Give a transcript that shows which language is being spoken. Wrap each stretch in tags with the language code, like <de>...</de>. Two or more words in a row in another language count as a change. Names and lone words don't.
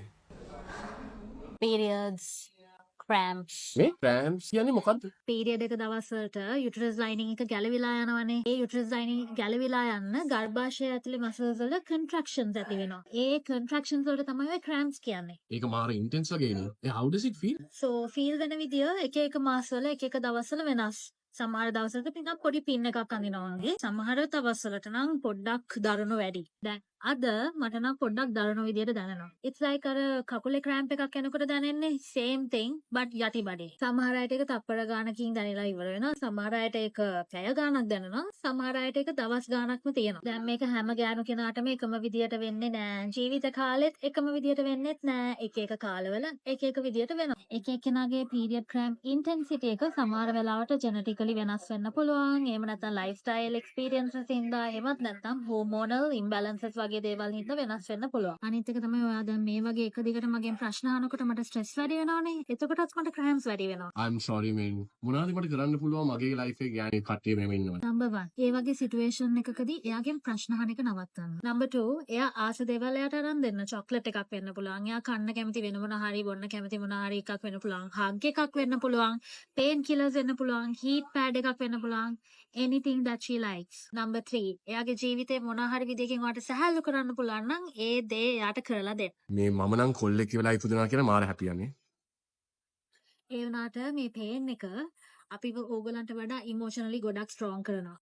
<en>periods, cramps.</en> <si>මේ ක්‍රෑම්ස් කියන්නේ මොකද්ද? පීරියඩ් එක දවස් වලට</si> <en>uterus lining</en> <si>එක ගැලවිලා යනවනේ. ඒ</si> <en>uterus lining</en> <si>ගැලවිලා යන්න ගර්භාෂය ඇතුලේ මසල්ස් වල contractions ඇති වෙනවා. ඒ contractions වලට තමයි ඔය cramps කියන්නේ. ඒක මාර ඉන්ටෙන්ස් වගේනේ.</si> <en>How does it feel?</en> <si>So feel වෙන විදිය එක එක මාස වල එක එක දවස් වල වෙනස්. සමහර දවසක නිකන් පොඩි පින් එකක් අඳිනවා වගේ. සමහර දවස් වලට නම් පොඩ්ඩක් දරුණු වැඩි. දැන් අද මට නම් පොඩ්ඩක් දරුණු විදියට දැනෙනවා.</si> <en>It's like</en> <si>අර කකුලේ cramp එකක් එනකොට දැනෙන්නේ</si> <en>same thing but</en> <si>යටි බඩේ. සමහර අයට ඒක තප්පර ගානකින් දැනෙලා ඉවර වෙනවා. සමහර අයට ඒක පැය ගානක් දැනෙනවා. සමහර අයට ඒක දවස් ගානක්ම තියෙනවා. දැන් මේක හැම ගෑනු කෙනාටම එකම විදියට වෙන්නේ නෑ. ජීවිත කාලෙත් එකම විදියට වෙන්නේත් නෑ. එක එක කාලවල එක එක විදියට වෙනවා. එක එක්කෙනාගේ</si> <en>period cramp intensity</en> <si>එක සමහර වෙලාවට genetically වෙනස් වෙන්න පුළුවන්. එහෙම නැත්නම්</si> <en>lifestyle experiences</en> <si>හින්දා එහෙමත් නැත්නම්</si> <en>hormonal imbalances</en> <si>වගේ දේවල් හින්දා වෙනස් වෙන්න පුළුවන්. අනිත් එක තමයි ඔයා දැන් මේ වගේ එක දිගට මගෙන් ප්‍රශ්න අහනකොට මට ස්ට්‍රෙස් වැඩි වෙනවනේ. එතකොටත් මට cramps වැඩි වෙනවා.</si> <en>I'm sorry man.</en> <si>මොනවද මට කරන්න පුළුවන් මගේ ලයිෆ් එකේ ගෑණි කට්ටිය මෙහෙම ඉන්නවා.</si> <en>Number 1.</en> <si>ඒ වගේ සිටුේෂන් එකකදී එයාගෙන් ප්‍රශ්න අහන එක නවත්තන්න.</si> <en>Number 2.</en> <si>එයා ආස දේවල් එයාට අරන් දෙන්න. චොක්ලට් එකක් වෙන්න පුළුවන්. එයා කන්න කැමති වෙන මොන හරි බොන්න කැමති මොන හරි එකක් වෙන්න පුළුවන්. හග් එකක් වෙන්න පුළුවන්.</si> <en>pain killers</en> <si>වෙන්න පුළුවන්.</si> <en>heat pad</en> <si>එකක් වෙන්න පුළුවන්.</si> <en>anything that she likes. Number 3.</en> <si>එයාගේ ජීවිතේ මොන හරි විදිහකින් ඔයාට සහැල්ලු කරන්න පුළුවන් නම් ඒ දේ එයාට කරලා දෙන්න. මේ මම නම් කොල්ලෙක් වෙලා ඉපදුනා කියලා මාර හැපියන්නේ. ඒ වුණාට මේ pain එක අපිව ඕගලන්ට වඩා emotionally ගොඩක් strong කරනවා.</si>